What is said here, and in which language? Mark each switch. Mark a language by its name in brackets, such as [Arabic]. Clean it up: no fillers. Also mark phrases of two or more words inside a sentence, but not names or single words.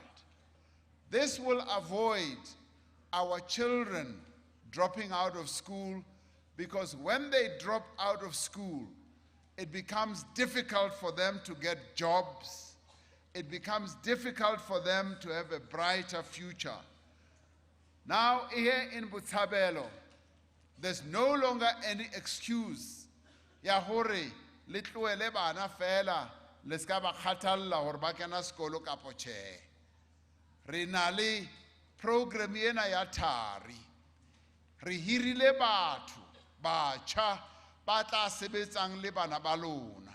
[English] This will avoid our children dropping out of school, because when they drop out of school, it becomes difficult for them to get jobs. It becomes difficult for them to have a brighter future. Now, here in Botshabelo, there's no longer any excuse. [Southern Sotho] Ya hore le tlohele bana fela le ska ba kgathalla hore ba kena sekolo kapo tjhe. Re na le program ena ya Thari. Re hirile batho batjha ba tla sebetsang le bana ba lona.